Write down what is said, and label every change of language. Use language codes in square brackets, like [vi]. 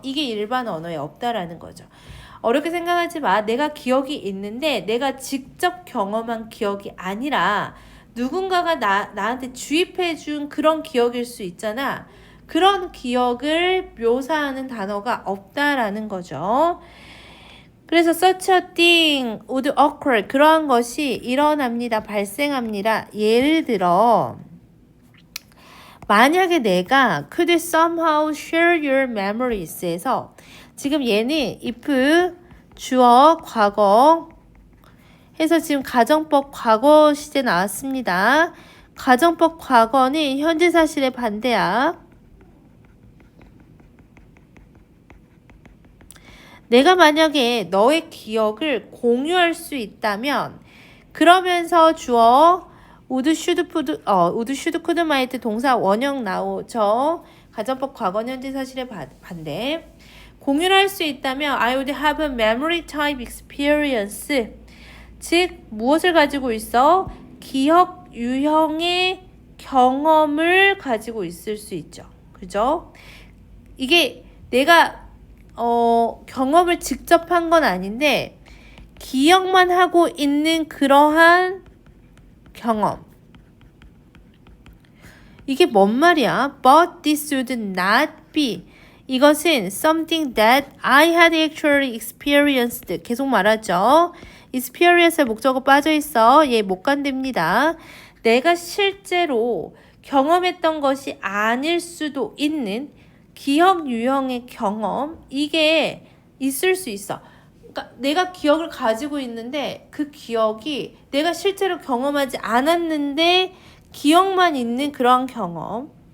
[ko] 이게 일반 언어에 없다라는 거죠. 어렵게 생각하지 마. 내가 기억이 있는데 내가 직접 경험한 기억이 아니라 누군가가 나한테 주입해 준 그런 기억일 수 있잖아. 그런 기억을 묘사하는 단어가 없다라는 거죠. 그래서 [en] such a thing would occur. [ko] 그러한 것이 일어납니다. 발생합니다. 예를 들어 만약에 내가 [en] could somehow share your memories [ko] 에서 지금 얘는 if 주어 과거 해서 지금 가정법 과거 시제 나왔습니다. 가정법 과거는 현재 사실의 반대야. 내가 만약에 너의 기억을 공유할 수 있다면 그러면서 주어 would, should, could, might 동사 원형 나오죠. 가정법 과거 현재 사실의 반대. 공유를 할 수 있다면 [en] I would have a memory type experience. [ko] 즉 무엇을 가지고 있어? 기억 유형의 경험을 가지고 있을 수 있죠. 그죠? 이게 내가 경험을 직접 한 건 아닌데 기억만 하고 있는 그러한 경험. 이게 뭔 말이야? [en] But this would not be. [ko] 이것은 [en] something that I had actually experienced. [ko] 계속 말하죠. experience에 목적어 빠져 있어. 얘 못 간답니다. 내가 실제로 경험했던 것이 아닐 수도 있는 기억 유형의 경험, 이게 있을 수 있어. 그러니까 내가 기억을 가지고 있는데 그 기억이 내가 실제로 경험하지 않았는데 기억만 있는 그런 경험.